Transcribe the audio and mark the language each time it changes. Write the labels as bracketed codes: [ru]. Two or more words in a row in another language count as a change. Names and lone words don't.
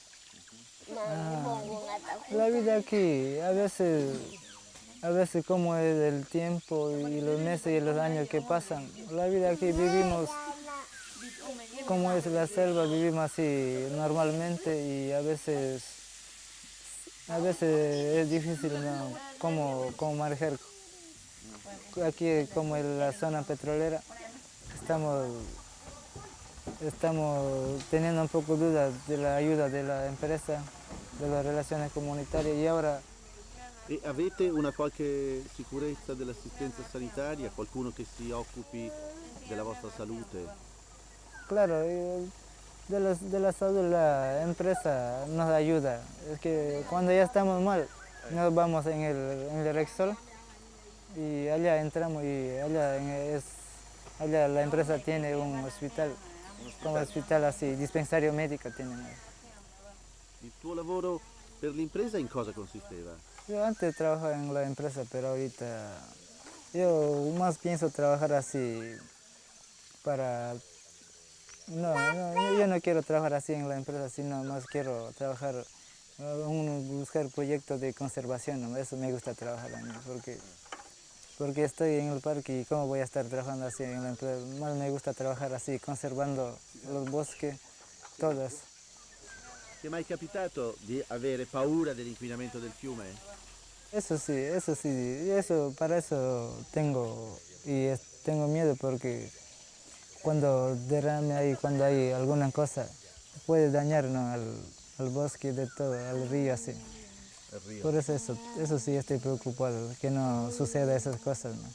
[es] La vida aquí, a veces como es el tiempo y los meses y los años que pasan, la vida aquí vivimos como es la selva, vivimos así normalmente y a veces es difícil, ¿no? cómo manejar. Aquí como en la zona petrolera estamos teniendo un poco dudas de la ayuda de la empresa, de las relaciones comunitarias y ahora [it] E avete una qualche sicurezza dell'assistenza sanitaria? Qualcuno che si occupi della vostra salute? [es] claro, de la salud la empresa nos ayuda. Es que cuando ya estamos mal, nos vamos en el Rexol y allá entramos y allá la empresa tiene un hospital, como hospital así, dispensario médico tienen. [it] Il tuo lavoro per l'impresa in cosa consisteva? [es] Yo antes trabajaba en la empresa, pero ahorita yo más pienso trabajar así para... yo no quiero trabajar así en la empresa, sino más quiero trabajar, buscar proyectos de conservación, ¿no? Eso me gusta trabajar a mí, porque estoy en el parque y cómo voy a estar trabajando así en la empresa. Más me gusta trabajar así, conservando los bosques, todos. [it] Ti è mai capitato di avere paura dell'inquinamento del fiume? [es] Eso sí, para eso tengo miedo porque cuando derrame ahí, cuando hay alguna cosa, puede dañar, ¿no? al bosque de todo, al río así. Por eso sí estoy preocupado, que no suceda esas cosas, ¿no?